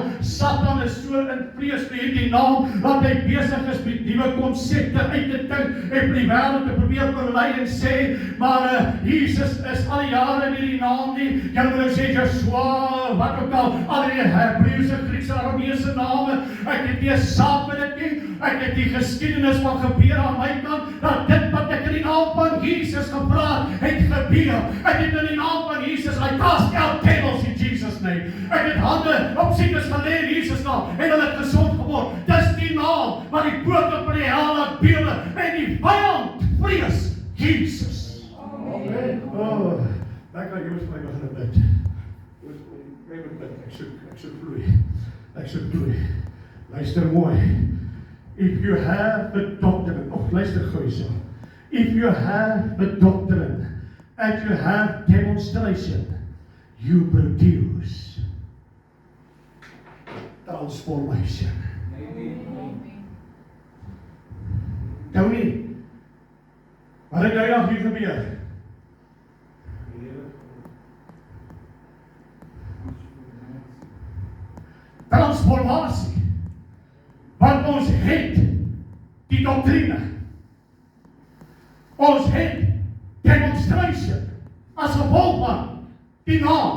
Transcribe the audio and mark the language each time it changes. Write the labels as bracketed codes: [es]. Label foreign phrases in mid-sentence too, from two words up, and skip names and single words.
[af] Satan is so in vrees vir hierdie naam, dat hy besig is met nuwe konsepte uit te dink, en vir die wêreld te probeer verlei en sê, maar Jesus is al die jare in hierdie naam nie. Jy moet sê, Joshua, wat ook al die Hebreëse, Griekse, Arameese name, ek het nie saak met dit nie, ek het die geskiedenis van gebeur aan my kant, dat dit wat ek in die naam van Jesus gepraat, het gebeur. Ek het in die naam van Jesus, [en] I cast out devils in Jesus' name. [af] Ek het hande op siekes gelê in Jesus' naam, en hulle het gesond geword. Dis die naam, wat die poorte van die hel laat bewe, en die vyand vrees Jesus. Amen. Oh, ek kan jy vir my begin bid. Ek soek vloei. Luister mooi. [en] If you have the doctrine, [af] luister gou so. [en] If you have the doctrine and you have demonstration, you produce transformation. [af] Tony, wat het jy nog hier gebeur? Transformasie. Want ons het die doktrine. Ons het demonstration as gevolg van die naam.